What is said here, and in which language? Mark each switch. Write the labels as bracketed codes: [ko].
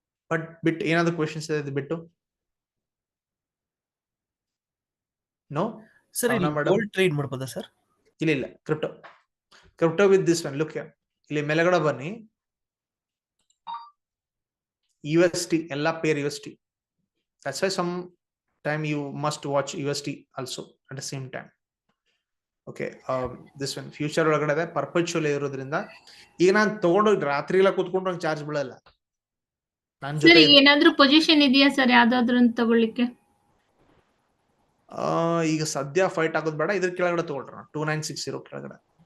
[kn] But ಬಿಟ್ಟು ಏನಾದ್ರು questions ಇದೆ ಬಿಟ್ಟು? [en] no [kn] ಸರ್, ಗೋಲ್ಡ್ ಟ್ರೇಡ್ ಮಾಡ್ಬೋದಾ ಸರ್? [en] ಇಲ್ಲ, crypto with this one. [kn] Look ಇಲ್ಲಿ ಮೇಲ್ಗಡೆ ಬನ್ನಿ, USD ಎಲ್ಲ peer USD. [en] That's why some time you must watch USD also at the same time. Okay, this one [kn] future ಒಳಗಡೆ ಇದೆ, ಪರ್ಪೆಚುವಲ್ ಇರೋದ್ರಿಂದ ಈಗ ನಾನು ತಗೊಂಡು ರಾತ್ರಿ ಎಲ್ಲ ಕೂತ್ಕೊಂಡು ಚಾರ್ಜ್ ಬೀಳಲ್ಲ. ನನ್ನ ಜೊತೆ ಏನಾದ್ರೂ ಪೊಸಿಷನ್ ಇದೆಯಾ ಸರ್ ಯಾವ್ದಾದ್ರು ತಗೊಳ್ಳಿಕ್ಕೆ? ಈಗ ಸದ್ಯ ಫೈಟ್ ಆಗೋದು ಬೇಡ, ಇದ್ರ ಕೆಳಗಡೆ ತಗೊಳ್ರ 2960 ಕೆಳಗಡೆ.